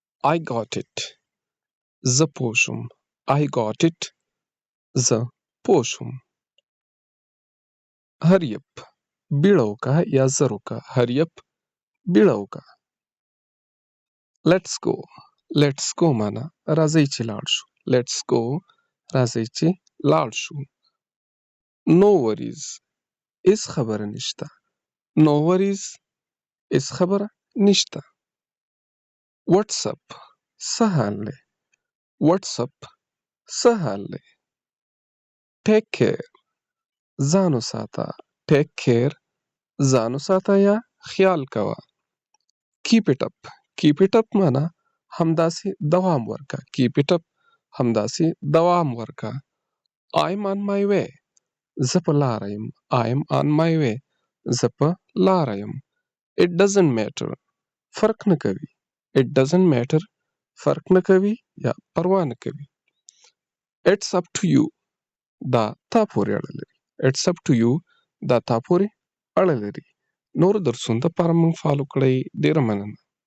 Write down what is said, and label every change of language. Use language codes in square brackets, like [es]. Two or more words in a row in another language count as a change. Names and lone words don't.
[en] I got it. [ps] زه پوه شوم. [en] I got it. [ps] زه پوه شوم. [en] hurry up. [ps] بیړه وکړه یا زر وکړه. [en] hurry up. [ps] بیړه وکړه. [en] let's go. let's go [ps] معنا راځئ چې لاړ شو. [en] let's go [ps] راځئ چې لاړ شو. [en] no worries. [ps] هیڅ خبره نشته. [en] no worries. [ps] هیڅ خبره نشته. [en] what's up. [ps] څه حال دی. [en] what's up. [ps] څه حال دی. [en] take care. [ps] ځان وساته. [en] take care. [ps] ځان وساته یا خیال کوه. [en] keep it up. keep it up [ps] معنا همداسې دوام ورکه. [en] keep it up [ps] همداسې دوام ورکه. [en] I'm on my way. [ps] زه په لاره یم. [en] I'm on my way. [ps] زه په لاره یم. [en] It doesn't matter. [ps] فرق نه کوي. [en] It doesn't matter. [ps] فرق نه کوي یا پروا نه کوي. [en] It's up to you. [ps] دا تا پورې اړه لري. [en] It's up to you. [ps] دا تا پورې اړه لري. نور درسونو ته لپاره موږ فالو کړئ. ډېره مننه.